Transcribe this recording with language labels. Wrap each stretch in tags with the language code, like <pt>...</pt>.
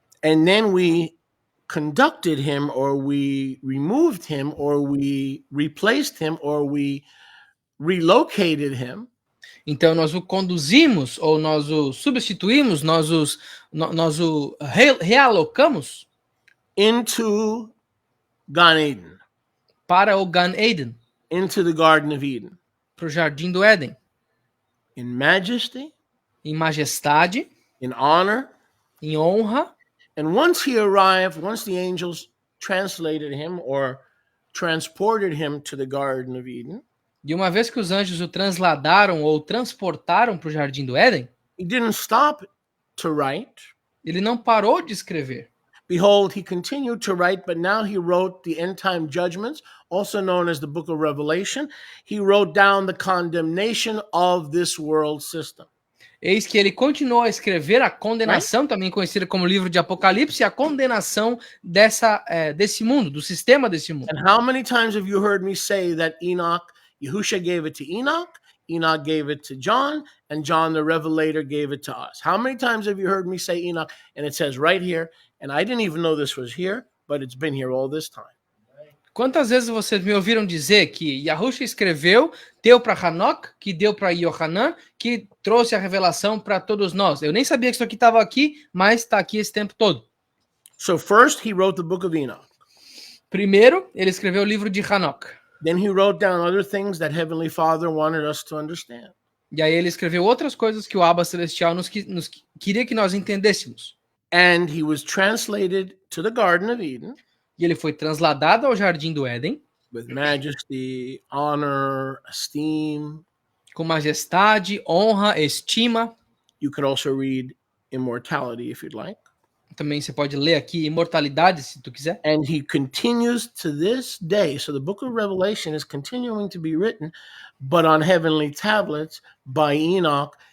<en>And then we conducted him, or we removed him, or we replaced him, or we relocated him.</en> <pt>Então nós o conduzimos, ou nós o substituímos, nós o realocamos</pt> <en>into Gan Eden.</en> <pt>Para o Gan Eden.</pt> <en>Into the Garden of Eden.</en> <pt>Para o Jardim do Éden.</pt> <en>In majesty.</en> <pt>Em majestade.</pt> <en>In honor.</en> <pt>Em honra.</pt> <en>And once he arrived, once the angels translated him or transported him to the Garden of Eden,</en> <pt>e uma vez que os anjos o transladaram ou transportaram para o Jardim do Éden,</pt> <en>he didn't stop to write.</en> <pt>Ele não parou de escrever.</pt> <en>Behold, he continued to write, but now he wrote the end time judgments, also known as the book of Revelation. He wrote down the condemnation of this world system.</en> <pt>Eis que ele continuou a escrever a condenação, também conhecida como livro de Apocalipse, a condenação desse mundo, do sistema desse mundo.</pt> <en>And how many times have you heard me say that Yahusha gave it to Enoch, Enoch gave it to John, and John the Revelator gave it to us? How many times have you heard me say Enoch? And it says right here, and I didn't even know this was here, but it's been here all this time.</en> <pt>Quantas vezes vocês me ouviram dizer que Yahusha escreveu, deu para Enoch, que deu para Yohanan, que trouxe a revelação para todos nós? Eu nem sabia que isso aqui estava aqui, mas está aqui esse tempo todo.</pt> <en>So first he wrote the book of Enoch.</en> <pt>Primeiro, ele escreveu o livro de Enoch.</pt> <en>Then he wrote down other things that Heavenly Father wanted us to understand.</en> <pt>E aí ele escreveu outras coisas que o Abba Celestial nos queria que nós entendêssemos.</pt> <en>And he was translated to the Garden of Eden.</en> <pt>E ele foi transladado ao Jardim do Éden.</pt> <en>With majesty, honor, esteem.</en> <pt>Com majestade, honra, estima.</pt> <en>You could also read immortality if you'd like.</en> <pt>Também você pode ler aqui imortalidade, se tu quiser.</pt> <en>And he continues to this day. So the book of Revelation is continuing to be written, but on heavenly tablets by Enoch.</en>